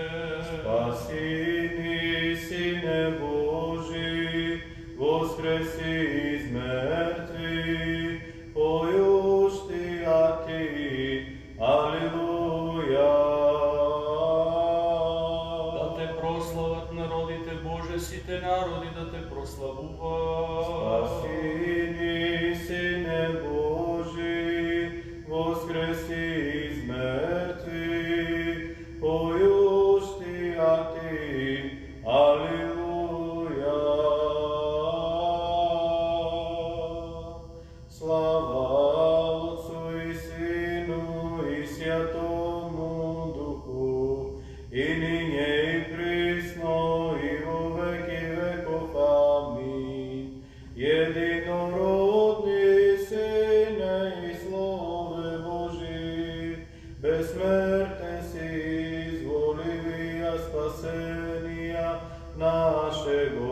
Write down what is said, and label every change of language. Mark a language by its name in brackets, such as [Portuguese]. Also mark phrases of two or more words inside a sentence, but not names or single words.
[Church Slavic] Спаси ни, Сине Божи, воскреси из мертвих, поющия Ти, Алилуја. [Macedonian] Да Те прослават народите Боже, сите народи да Те прославуваат. [Church Slavic] Спаси ни, Сине Божи, воскреси из мертвих, поющия Ти, Алилуја. Слава Отцу и Сину и Святому Духу, и нине и присно и во веки веков. Амин. Единородный Сыне и Слове Божий, бессмертен си, изволивия спасения нашего